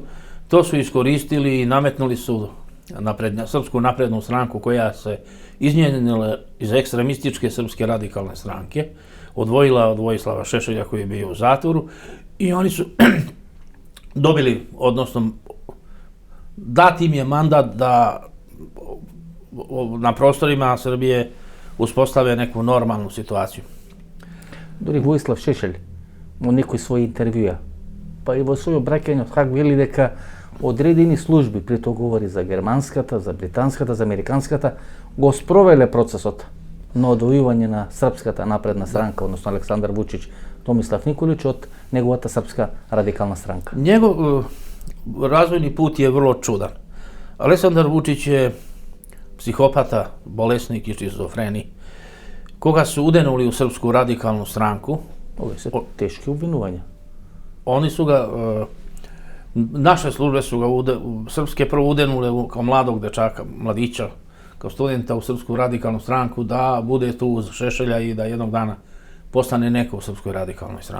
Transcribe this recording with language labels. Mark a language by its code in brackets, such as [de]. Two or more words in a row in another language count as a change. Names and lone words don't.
[sr] to su iskoristili i nametnuli su Srpsku naprednu stranku koja se iznjenila iz ekstremističke Srpske radikalne stranke, odvojila od Vojislava Šešelja koji je bio u zatvoru i oni su dobili, odnosno dat im je mandat da na prostorima Srbije uspostave neku normalnu situaciju. [mk] Дори Воислав Шешелј во некој свој интервјуа, па и во својот браќање од Хаг вели дека одредени служби, при тоа говори за германската, за британската, за американската, го спровеле процесот на одвојување на Српската напредна странка, односно Александар Вучич, Томислав Николич од неговата Српска радикална странка. [sr] Njegov razvojni put je vrlo čudan. Aleksandar Vučić je psihopata, bolesnik i šizofreni, koga su udenuli u Srpsku radikalnu stranku. [mk] Ove se teške obvinувања. [sr] Oni su ga Naše službe su ga srpske prvo udenule kao mladog dečaka, mladića, kao studenta u Srpsku radikalnu stranku, da bude tu uz Šešelja i da jednog dana postane neko u Srpskoj radikalnoj strani.